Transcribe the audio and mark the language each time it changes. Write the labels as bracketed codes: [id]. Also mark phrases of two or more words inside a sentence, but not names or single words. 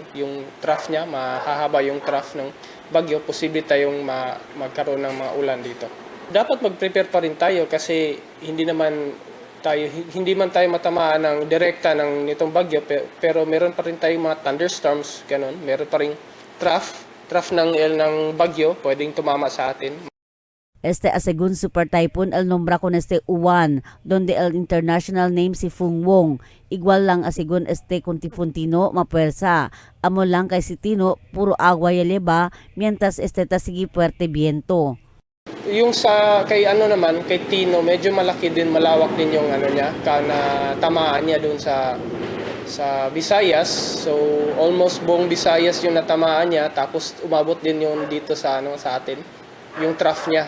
[tl] Yung trough niya, mahahaba yung trough ng bagyo, posible tayong magkaroon ng mga ulan dito. Dapat mag-prepare pa rin tayo kasi hindi man tayo matamaan ng direkta ng nitong bagyo, pero meron pa rin tayong mga thunderstorms, ganun. Meron pa rin trough ng bagyo pwedeng tumama sa atin. [cbk] Este según super typhoon el nombra con este Uwan, donde el [en] international name [cbk] si Fung Wong. Igual lang según este con Typhoon Tino, mapuersa. Amo lang kay si Tino, puro agua y eleva, mientras este tasigi fuerte viento. [tl] Yung kay Tino, medyo malaki din, malawak din yung niya, na tamaan niya doon sa Visayas. So almost buong Visayas yung natamaan niya, tapos umabot din yun dito sa atin. yung trough niya.